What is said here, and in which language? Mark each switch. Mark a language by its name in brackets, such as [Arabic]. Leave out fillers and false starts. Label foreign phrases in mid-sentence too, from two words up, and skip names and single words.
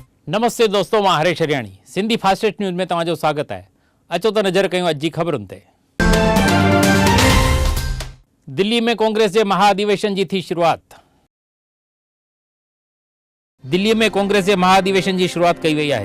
[Sindhi] नमस्ते दोस्तों, मां हरेश हरियाणी। सिंधी फास्टेस्ट न्यूज़ में तव्हांजो स्वागत है। अचो तो नज़र कयूं अॼु जी ख़बरुनि ते। [Hindi] दिल्ली में कांग्रेस के महाअधिवेशन की थी शुरुआत। [Sindhi] दिल्ली में कांग्रेस के महाअधिवेशन की शुरुआत कई वई है।